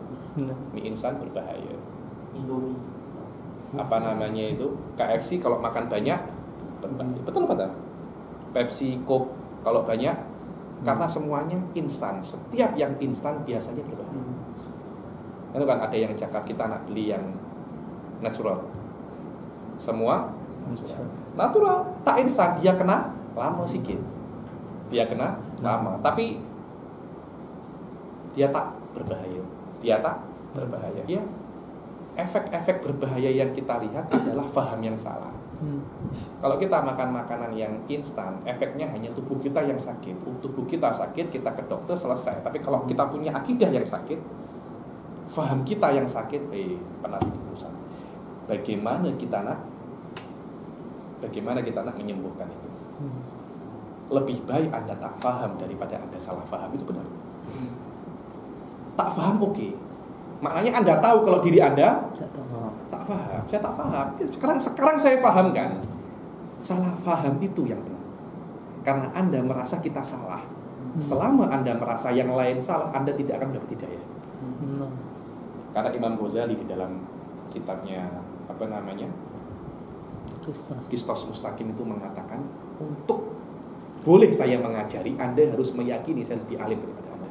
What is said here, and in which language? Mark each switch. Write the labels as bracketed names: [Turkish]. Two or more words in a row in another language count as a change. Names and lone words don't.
[Malay] Mie instan berbahaya. Indomie. Apa namanya itu? KFC kalau makan banyak berbahaya. Betul apa tak? Pepsi, Coke kalau banyak, karena semuanya instan. Setiap yang instan biasanya berbahaya. Itu kan ada yang cakap kita nak beli yang natural. Semua natural, tak instan, dia kena lama sikit. Dia kena lama, tapi dia tak berbahaya. Ya, efek-efek berbahaya yang kita lihat adalah faham yang salah. Kalau kita makan makanan yang instan, efeknya hanya tubuh kita yang sakit. Tubuh kita sakit, kita ke dokter selesai. Tapi kalau kita punya akidah yang sakit, faham kita yang sakit, penat urusan. Bagaimana kita nak menyembuhkan itu? Lebih baik Anda tak faham daripada Anda salah faham, itu benar. Tak faham oke. Maknanya Anda tahu kalau diri Anda tak faham. Saya tak faham. Sekarang saya paham kan. Salah faham itu yang benar. Karena Anda merasa kita salah. Selama Anda merasa yang lain salah, Anda tidak akan mendapat hidayah. Karena Imam Ghazali di dalam kitabnya Qistas Mustaqim itu mengatakan, untuk boleh saya mengajari, Anda harus meyakini saya lebih alim daripada Anda.